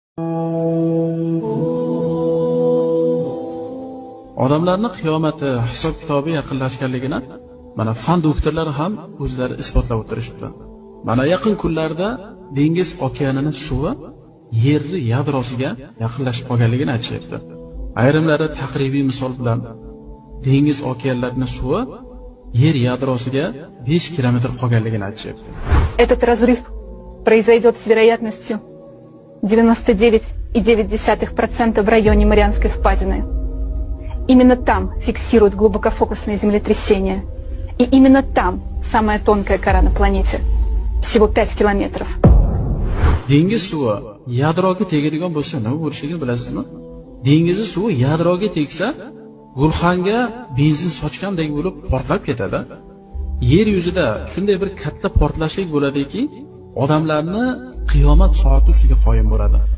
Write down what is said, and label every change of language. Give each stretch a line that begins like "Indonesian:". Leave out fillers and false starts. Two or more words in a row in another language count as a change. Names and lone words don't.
Uzbek: Odamlarning qiyomati, hisob kitobi yaqinlashganligini mana fan doktorlari ham o'zlari isbotlab o'tirishibdi. Mana yaqin kunlarda dengiz okeanining suvi yer yadrosiga yaqinlashib qolganligini aytishyapti. Ayrimlari taqribiy misol bilan dengiz okeanlarining suvi yer yadrosiga 5 kilometr qolganligini aytishyapti.
Russian: Этот разрыв произойдет с вероятностью 99,9% в районе Марианской впадины. Именно там фиксируют глубокофокусные землетрясения. И именно там самая тонкая кора на планете. Всего 5 километров.
Uzbek: Dengiz suvi yadroga tegadigan bo'lsa nima bo'lishligini bilasizmi? Dengiz suvi yadroga tegsa, gulxanga benzin sochgandek bo'lib portlab ketadi. Yer yuzida shunday bir katta portlashlik bo'ladiki, odamlarni qiyomat soati ustiga qoyim bo'ladi.